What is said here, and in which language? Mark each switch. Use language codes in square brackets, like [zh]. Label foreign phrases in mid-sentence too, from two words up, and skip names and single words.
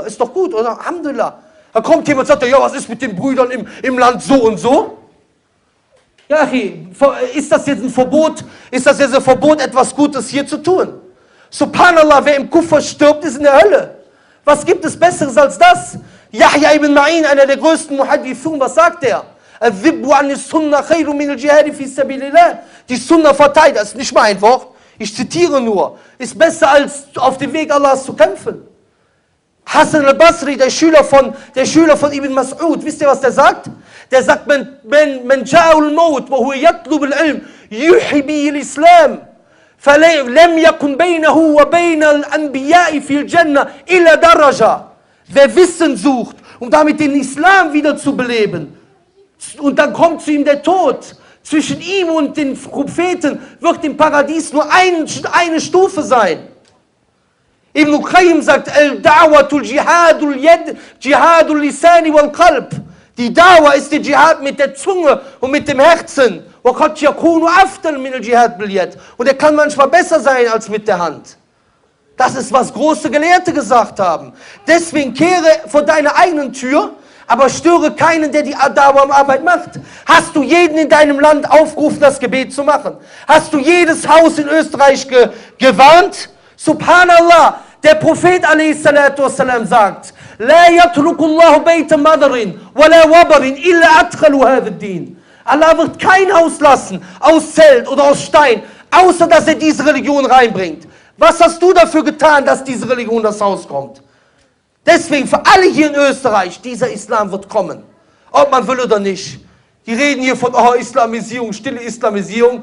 [de] Ist doch gut, oder? Alhamdulillah. Da kommt jemand und sagt, ja, was ist mit den Brüdern im Land so und so? Ja, ist das jetzt ein Verbot? Ist das jetzt ein Verbot, etwas Gutes hier zu tun? Subhanallah, wer im Kufr stirbt, ist in der Hölle. Was gibt es Besseres als das? Yahya ibn Ma'in, einer der größten Muhaddithun, was sagt er? Die Sunna verteidigt, das ist nicht mein Wort, ich zitiere nur, ist besser als auf dem Weg Allahs zu kämpfen. Hassan al-Basri, der Schüler von Ibn Mas'ud, wisst ihr, was der sagt? Der sagt, [ar] من جاءه الموت وهو يطلب العلم يحيي به الإسلام فلم يكن بينه وبين الأنبياء في الجنة إلا درجة. [de] Wer Wissen sucht, um damit den Islam wieder zu beleben, und dann kommt zu ihm der Tod, zwischen ihm und den Propheten wird im Paradies nur eine Stufe sein. [ar] Ibn Qayyim sagt, الدعوة جهاد اليد جهاد اللسان والقلب. [de] Die Dawa ist der Dschihad mit der Zunge und mit dem Herzen. Und er kann manchmal besser sein als mit der Hand. Das ist, was große Gelehrte gesagt haben. Deswegen kehre vor deiner eigenen Tür, aber störe keinen, der die Dawa-Arbeit macht. Hast du jeden in deinem Land aufgerufen, das Gebet zu machen? Hast du jedes Haus in Österreich gewarnt? Subhanallah, der Prophet a.s. sagt, [ar] لا يترك الله بيت مدر ولا وبر إلا أدخله هذا الدين. [de] Allah wird kein Haus lassen, aus Zelt oder aus Stein, außer dass er diese Religion reinbringt. Was hast du dafür getan, dass diese Religion in das Haus kommt? Deswegen für alle hier in Österreich, dieser Islam wird kommen. Ob man will oder nicht. Die reden hier von Islamisierung, stille Islamisierung.